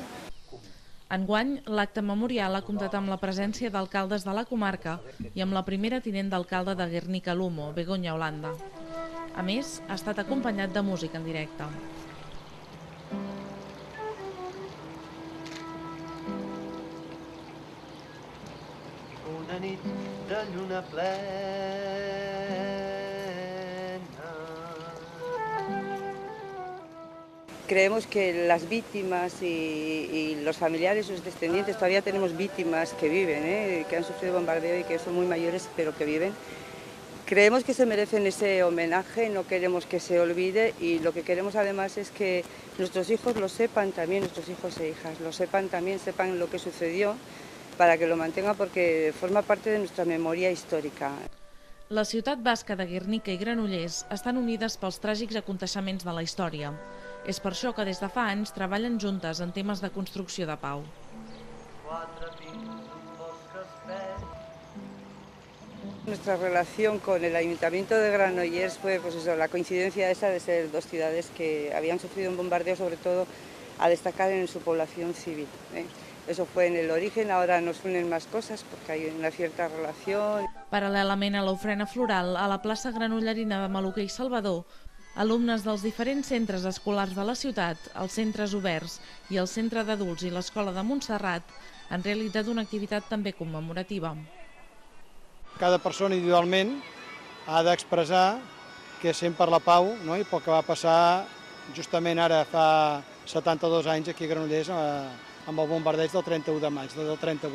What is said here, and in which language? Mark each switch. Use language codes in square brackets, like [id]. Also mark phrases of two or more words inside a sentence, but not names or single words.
[ca] Enguany, l'acte memorial ha comptat amb la presència d'alcaldes de la comarca i amb la primera tinent d'alcalde de Guernica-Lumo, Begoña Holanda. A més, ha estat acompanyat de música en directe. Una nit de lluna plena. [es] Creemos que las víctimas y los familiares, sus descendientes, todavía tenemos víctimas que viven, que han sufrido bombardeo y que son muy mayores, pero que viven. Creemos que se merecen ese homenaje, no queremos que se olvide, y lo que queremos además es que nuestros hijos lo sepan también, nuestros hijos e hijas lo sepan también, sepan lo que sucedió, para que lo mantengan, porque forma parte de nuestra memoria histórica. [ca] La ciutat basca de Guernica i Granollers estan unides pels tràgics aconteixements de la història. És per això que des de fa anys treballen juntes en temes de construcció de pau. [es] Nuestra relación con el Ayuntamiento de Granollers fue la coincidencia esa de ser dos ciudades que habían sufrido un bombardeo, sobre todo a destacar en su población civil. Eso fue en el origen, ahora nos unen más cosas porque hay una cierta relación. [ca] Paral·lelament a l'ofrena floral, a la plaça granollerina de Maluquer i Salvador, alumnes dels diferents centres escolars de la ciutat, els centres oberts i el centre d'adults i l'escola de Montserrat han realitzat una activitat també commemorativa. Cada persona individualment ha d'expressar que sent per la pau, i pel que va passar justament ara fa 72 anys aquí a Granollers amb el bombardeig del 31 de maig, del 38.